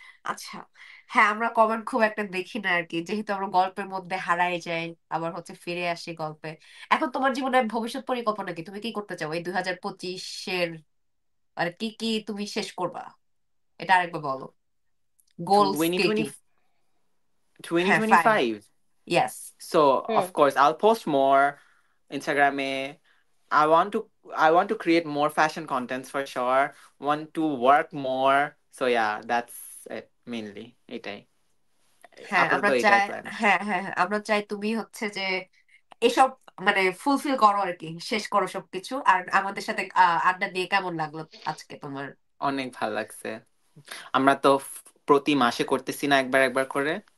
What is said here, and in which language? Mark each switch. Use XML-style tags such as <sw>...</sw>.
<bn>আচ্ছা হ্যাঁ আমরা কমেন্ট খুব একটা দেখি না আর কি, যেহেতু আমরা গল্পের মধ্যে হারাই যাই, আবার হচ্ছে ফিরে আসি গল্পে। এখন তোমার জীবনের ভবিষ্যৎ পরিকল্পনা কি, তুমি কি করতে চাও এই 2025-এর, আর কি কি তুমি শেষ করবা, এটা আরেকবার বলো, গোলস কে কি? 2020, হ্যাঁ fine.</bn> <en>2025. Yes. So hmm. of course I'll post more Instagram. I want to I want to create more fashion contents for sure. Want to work more. So yeah, that's it mainly.</en> <bn>এটাই। হ্যাঁ আমরা আপাতত এটাই চাই, plan. হ্যাঁ হ্যাঁ হ্যাঁ, আমরা চাই তুমি হচ্ছে যে এসব মানে ফুলফিল করো আর কি, শেষ করো সবকিছু। আর আমাদের সাথে আড্ডা দিয়ে কেমন লাগলো আজকে তোমার? অনেক ভালো লাগছে। আমরা তো প্রতি মাসে করতেছি না একবার একবার করে?</bn>